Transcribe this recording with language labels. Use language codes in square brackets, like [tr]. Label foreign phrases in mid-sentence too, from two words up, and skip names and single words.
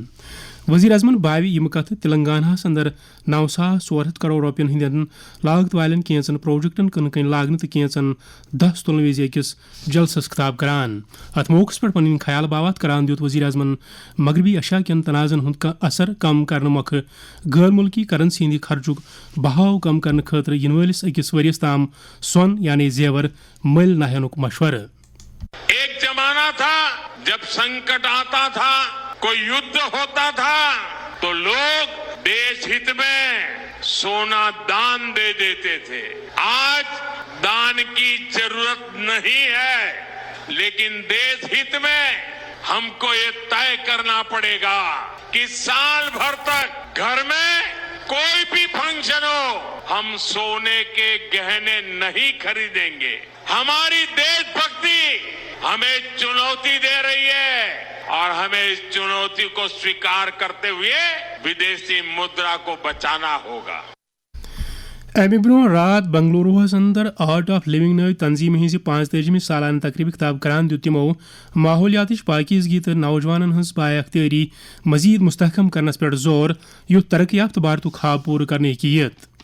[ks] وزیر اعظمن باوِ یِمہٕ کتھٕ تلنگاناہس اندر 9,400 کروڑ روپین ہندین لاگت والین کینژن پروجیکٹن کٕنہٕ کٔنۍ لاگنہٕ تہٕ کینژن دس تُلنہٕ وِزِ أکِس جلسس خطاب کران۔ اتھ موقعس پٮ۪ٹھ پنٕنۍ خیال باوات کران دیُت وزیر اعظمن مغربی ایشیا کٮ۪ن تنازعن ہُنٛد اثر کم کرنہٕ مۄکھٕ غٲر مُلکی کرنسی ہٕنٛدِ خرچُک بہاو کم کرنہٕ خٲطرٕ یِنہٕ وٲلِس أکِس ؤرِیَس تام سۄن یعنی زیور مٔلۍ نہ ہینُک مشورٕ۔ [hi] एक ज़माना था जब संकट आता था, कोई युद्ध होता था तो लोग देश हित में सोना दान दे देते थे. आज दान की ज़रूरत नहीं है, लेकिन देश हित में हम को यह तय करना पड़ेगा कि साल भर तक घर में कोई भी फंक्शन हो हम सोने के गहने नहीं ख़रीदेंगे. हमारी देश भक्ति हमें चुनौती दे रही है और हमें इस चुनौती को स्वीकार करते हुए विदेशी मुद्रा को बचाना होगा. [ks] امہ برونٛہہ رات بنگلوروہس اندر آرٹ آف لیونگ نٲو تنظیم ہٕنٛزِ 45 سالانہ تقریبہ خطاب کران دیُت تِمو ماحولیاتٕچ پٲکیزگی تہٕ نوجوانن ہٕنٛز بااختیٲری مزید مستحکم کرنس پٮ۪ٹھ زور یُتھ ترقی یافتہ بھارتُک خواب پوٗرٕ کرنہٕ ہیٚکہِ یِتھ۔